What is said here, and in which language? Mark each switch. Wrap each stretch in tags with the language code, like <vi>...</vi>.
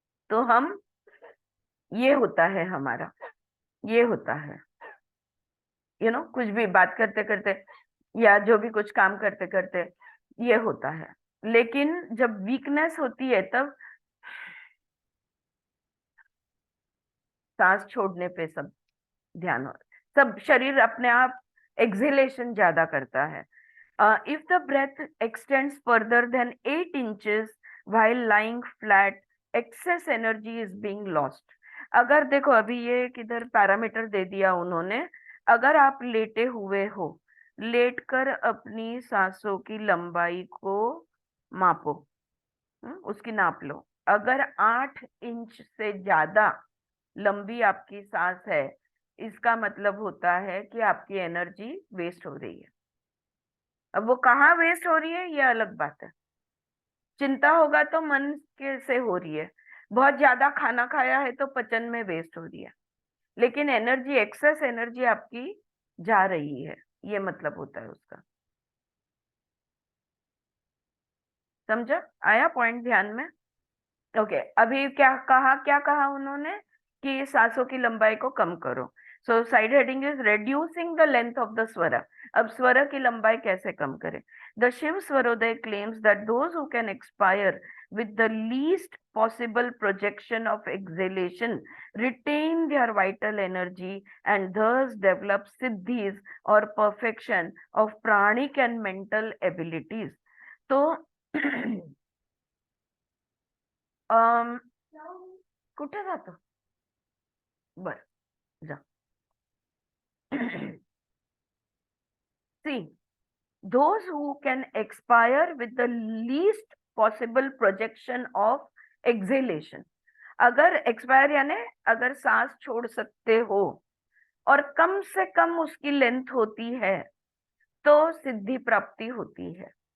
<hi>तो हम, ये होता है हमारा, ये होता है, कुछ भी बात करते करते या जो भी कुछ काम करते करते ये होता है. लेकिन जब वीकनेस होती है तब सांस छोड़ने पे सब ध्यान हो, सब शरीर अपने आप एक्सहेलेशन ज्यादा करता है.</hi> <en>If the breath extends further than 8 inches while lying flat, excess energy is being lost.</en> <hi>अगर देखो अभी ये किधर पैरामीटर दे दिया उन्होंने, अगर आप लेटे हुए हो, लेटकर अपनी सांसों की लंबाई को मापो, उसकी नाप लो. अगर 8 इंच से ज्यादा लंबी आपकी सांस है, इसका मतलब होता है कि आपकी एनर्जी वेस्ट हो रही है. अब वो कहाँ वेस्ट हो रही है ये अलग बात है. चिंता होगा तो मन के से हो रही है, बहुत ज्यादा खाना खाया है तो पचन में वेस्ट हो रही है, लेकिन एनर्जी, एक्सेस एनर्जी आपकी जा रही है, ये मतलब होता है उसका. समझा? आया पॉइंट ध्यान में? ओके. अभी क्या कहा उन्होंने कि सांसों की लंबाई को कम करो.</hi> <en>So side heading is reducing the length of the swar.</en> <hi>अब स्वर की लंबाई कैसे कम करें?</hi> <en>The Shiva Swarodaya claims that those who can expire with the least possible projection of exhalation retain their vital energy and thus develop siddhis or perfection of pranic and mental abilities.</en> <mr>तो कुठे जातो? बर जा.</mr> <en>See, those who can expire with the least possible projection of exhalation.</en> <hi>अगर expire यानी अगर सांस छोड़ सकते हो और कम से कम उसकी लेंथ होती है तो सिद्धि प्राप्ति होती है.</hi>